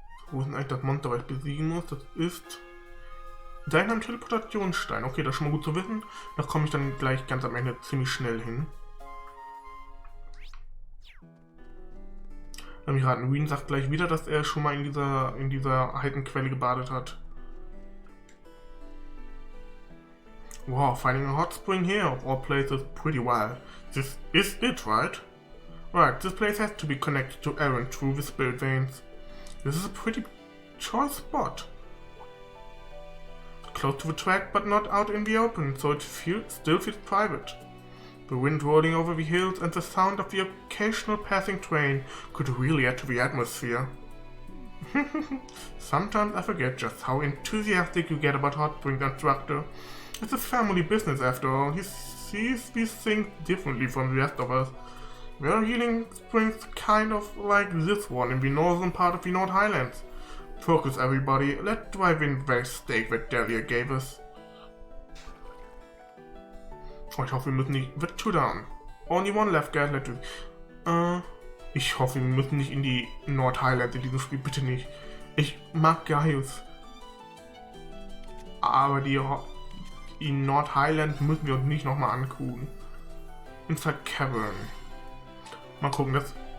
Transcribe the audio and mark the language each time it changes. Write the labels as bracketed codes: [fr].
[de] Wo ist denn eigentlich das Monster, was ich besiegen muss? Das ist... Dein Teleportationsstein. Okay, das ist schon mal gut zu wissen. Da komme ich dann gleich ganz am Ende ziemlich schnell hin. Lass mich raten, Wien sagt gleich wieder, dass er schon mal in dieser heißen Quelle gebadet hat. [en] Wow, finding a hot spring here of all places pretty wild. This is it, right? Right, this place has to be connected to Aaron through the spirit veins. This is a pretty choice spot. Close to the track, but not out in the open, so it still feels private. The wind rolling over the hills and the sound of the occasional passing train could really add to the atmosphere. Sometimes I forget just how enthusiastic you get about hot springs, instructor. It's a family business after all. He sees these things differently from the rest of us. There are healing springs kind of like this one in the northern part of the North Highlands. Focus everybody, let's drive in the steak that Delia gave us. [de] Oh, ich hoffe, wir müssen nicht... [en] What two down? Only one left, guys. [de] Ich hoffe, wir müssen nicht in die North Highlands in diesem Spiel. Bitte nicht. Ich mag Gaius. Aber die North Highlands müssen wir uns nicht nochmal angucken. Inside Cavern. Mal gucken, das...